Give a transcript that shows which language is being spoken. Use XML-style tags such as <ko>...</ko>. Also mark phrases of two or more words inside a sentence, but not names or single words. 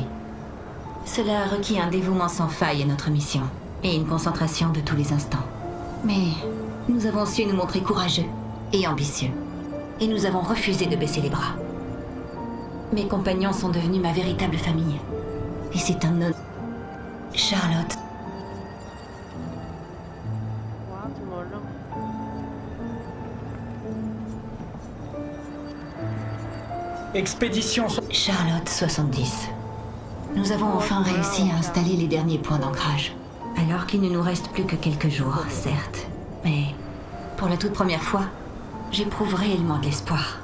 <fr>Cela a requis un dévouement sans faille à notre mission et une concentration de tous les instants. Mais nous avons su nous montrer courageux et ambitieux. Et nous avons refusé de baisser les bras. Mes compagnons sont devenus ma véritable famille. Et c'est un honneur. Charlotte.</fr> <zh>Wow,怎么了？</zh> <fr>Expédition. Charlotte 70. Nous avons enfin réussi à installer les derniers points d'ancrage. Alors qu'il ne nous reste plus que quelques jours, certes. Mais pour la toute première fois, j'éprouve réellement de l'espoir.</fr>